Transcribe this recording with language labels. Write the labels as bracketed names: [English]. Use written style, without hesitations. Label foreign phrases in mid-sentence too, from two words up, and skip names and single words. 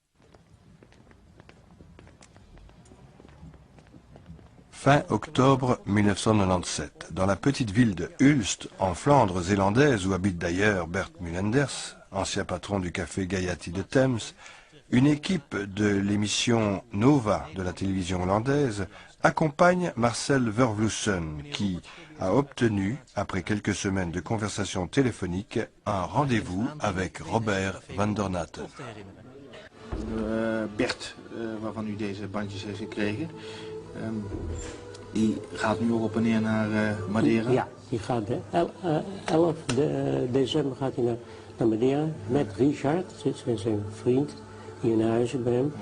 [French] Fin octobre 1997, dans la petite ville de Hulst, en Flandre zélandaise, où habite d'ailleurs Bert Mulenders, ancien patron du café Gaiety de Thames, une équipe de l'émission Nova de la télévision hollandaise accompagne Marcel Vervloesen, qui a obtenu, après quelques semaines de conversation téléphonique, un rendez-vous avec Robert van der Natten. [Dutch] Bert, waarvan u deze bandjes heeft gekregen, die gaat nu ook op en neer naar Madeira? Ja, die gaat 11 december gaat hij naar Madeira met Richard, zijn vriend, hier naar huis bij hem.